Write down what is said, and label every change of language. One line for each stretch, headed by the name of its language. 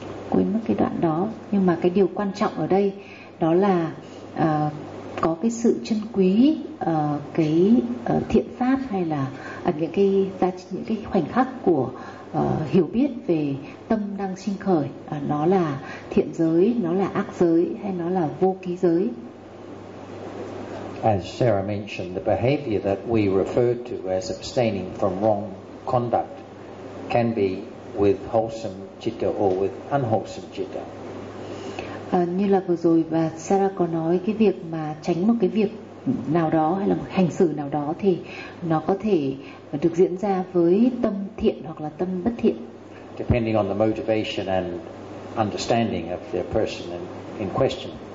Vietnamese: quên mất cái đoạn đó, nhưng mà cái điều quan trọng ở đây đó là có cái sự trân quý cái thiện pháp, hay là những cái khoảnh khắc của hiểu biết về tâm đang sinh khởi, nó là thiện giới, nó là ác giới, hay nó là vô ký giới.
English: As Sarah mentioned, the behavior that we refer to as abstaining from wrong conduct can be with wholesome citta or with unwholesome citta.
Vietnamese: Như là vừa rồi bà Sarah có nói, cái việc mà tránh một cái việc nào đó hay là một hành xử nào đó thì nó có thể được diễn ra với tâm thiện hoặc là tâm bất thiện.
English: Depending on the motivation and understanding of the person in question.